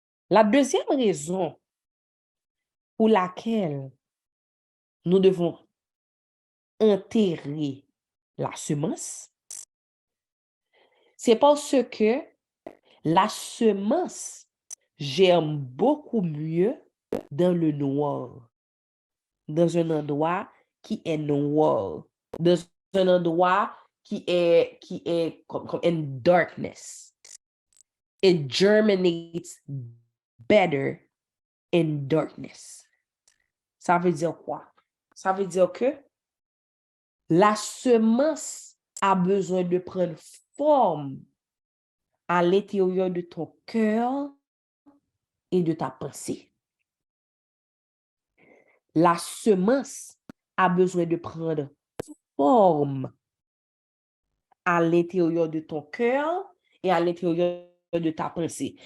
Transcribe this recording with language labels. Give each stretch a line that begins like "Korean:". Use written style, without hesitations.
French: La deuxième raison pour laquelle nous devons enterrer la semence, c'est parce que la semence germe beaucoup mieux dans le noir, dans un endroit qui est noir, dans un endroit qui est comme
English: in darkness. It germinates better in darkness.
French: Ça veut dire quoi? Ça veut dire que la semence a besoin de prendre forme à l'intérieur de ton cœur et de ta pensée. La semence a besoin de prendre forme à l'intérieur de ton cœur et à l'intérieur de ta pensée.